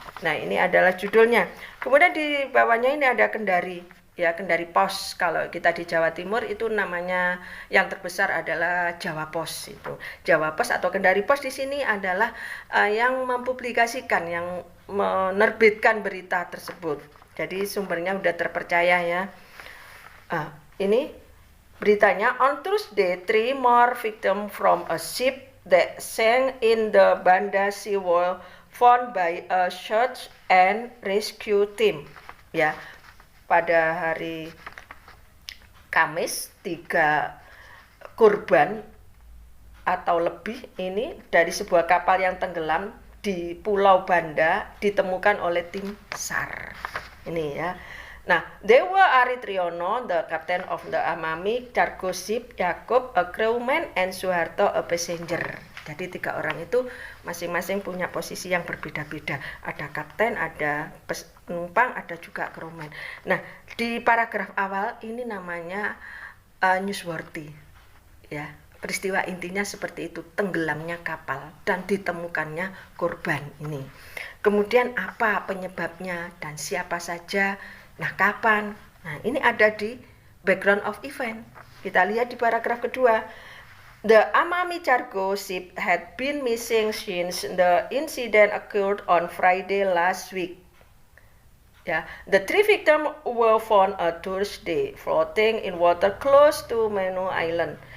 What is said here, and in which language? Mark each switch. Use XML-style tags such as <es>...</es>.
<id>Nah, ini adalah judulnya. Kemudian di bawahnya ini ada Kendari. Ya, Kendari Pos. Kalau kita di Jawa Timur itu namanya yang terbesar adalah Jawa Pos itu. Jawa Pos atau Kendari Pos di sini adalah yang mempublikasikan, yang menerbitkan berita tersebut. Jadi sumbernya udah terpercaya ya. Ini beritanya,</id> <en>on Tuesday 3 more victims from a ship that sank in the Banda Sea Wall found by a search and rescue team.</en> <id>Ya, pada hari Kamis 3 korban atau lebih ini dari sebuah kapal yang tenggelam di Pulau Banda ditemukan oleh tim SAR. Ini ya.</id> <en>Nah, Dewa Aritriono, the captain of the Amami cargo ship, Yakob, a crewman, and Suharto, a passenger.</en> <id>Jadi 3 orang itu masing-masing punya posisi yang berbeda-beda. Ada kapten, ada penumpang, ada juga crewman. Nah, di paragraf awal ini namanya newsworthy. Ya, peristiwa intinya seperti itu, tenggelamnya kapal dan ditemukannya korban ini. Kemudian apa penyebabnya dan siapa saja, nah kapan. Nah, ini ada di background of event. Kita lihat di paragraf kedua.</id> <en>The Amami cargo ship had been missing since the incident occurred on Friday last week. Ya, the 3 victims were found on Thursday floating in water close to Manu Island.</en>